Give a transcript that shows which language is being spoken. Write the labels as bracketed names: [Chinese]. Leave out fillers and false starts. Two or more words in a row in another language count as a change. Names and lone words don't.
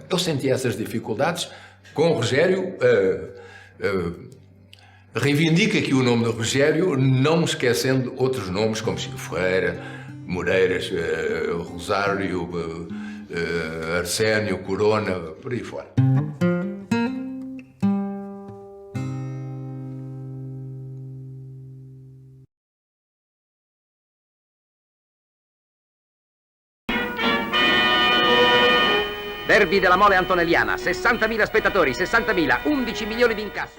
[Portuguese] Eu sentia essas dificuldades. Com o Rogério, reivindica aqui o nome do Rogério, não esquecendo outros nomes como Chico Ferreira, Moreiras, Rosário, Arsénio, Corona, por aí fora. [Italian] Derby della Mole Antonelliana, 60.000 spettatori, 60.000, 11 milioni di incassi.